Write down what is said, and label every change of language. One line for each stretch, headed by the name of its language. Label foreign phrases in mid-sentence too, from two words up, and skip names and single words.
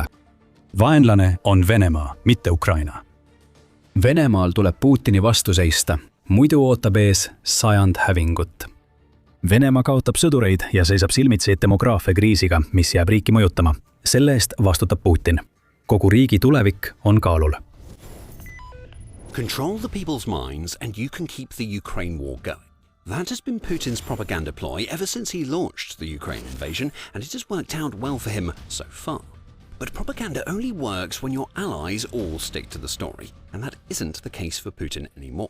Estonian: Vaenlane on Venemaa, mitte Ukraina. Venemaal tuleb Putini vastu seista, muidu ootab ees 100 hävingut. Venemaa kaotab sõdureid ja seisab silmitsi demograafia kriisiga, mis jääb riiki mõjutama. Selle eest vastutab Putin. Kogu riigi tulevik on kaalul.
English: Control the people's minds and you can keep the Ukraine war going. That has been Putin's propaganda ploy ever since he launched the Ukraine invasion, and it has worked out well for him so far. But propaganda only works when your allies all stick to the story, and that isn't the case for Putin anymore.